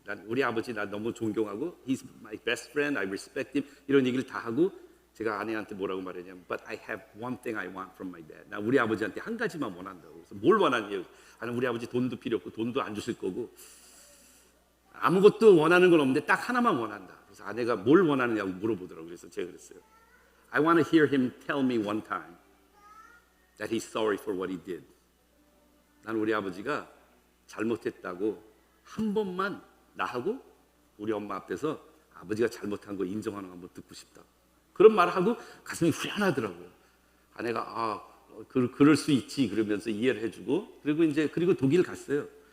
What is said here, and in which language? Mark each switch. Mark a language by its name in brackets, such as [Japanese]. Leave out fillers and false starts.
[Korean] 난 우리 아버지 나 너무 존경하고 he's my best friend, I respect him 이런 얘기를 다 하고 제가 아내한테 뭐라고 말했냐면 but I have one thing I want from my dad. 나 우리 아버지한테 한 가지만 원한다고. 그래서 뭘 원하냐고. 아니 우리 아버지 돈도 필요 없고 돈도 안 주실 거고 아무것도 원하는 건 없는데 딱 하나만 원한다. 그래서 아내가 뭘 원하느냐고 물어보더라고요. 그래서 제가 그랬어요. [English] I want to hear him tell me one time that he's sorry for what he did. [Korean] 난 우리 아버지가 잘못했다고 한 번만 나하고 우리 엄마 앞에서 아버지가 잘못한 거 인정하는 거 한번 듣고 싶다. 그런 말을 하고 가슴이 후련하더라고요. 아내가 그럴 수 있지 그러면서 이해를 해주고 그리고 독일 갔어요.